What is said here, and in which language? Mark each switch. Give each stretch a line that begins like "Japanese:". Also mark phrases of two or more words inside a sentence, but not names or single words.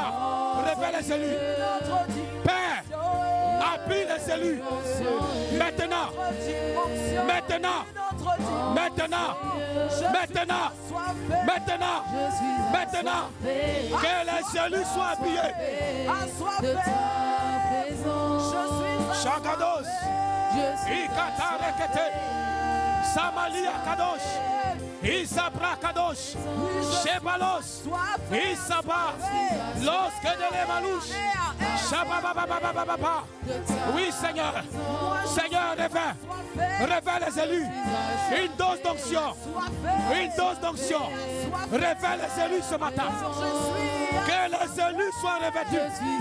French: Révèle les élus. Père. Habille les élus. Maintenant. Maintenant. Maintenant. Maintenant. Maintenant. Maintenant. Que les élus soient habillés. Chakados. Ikata rekete. Samalia kadosh. Isabra kadosh. Shebalos. Isaba. Lorsque de l'emalouche. Shababababababa. Oui, Seigneur. Seigneur, révèle les élus. Une dose d'onction. Une dose d'onction. Révèle les élus ce matin. Que les élus soient revêtus.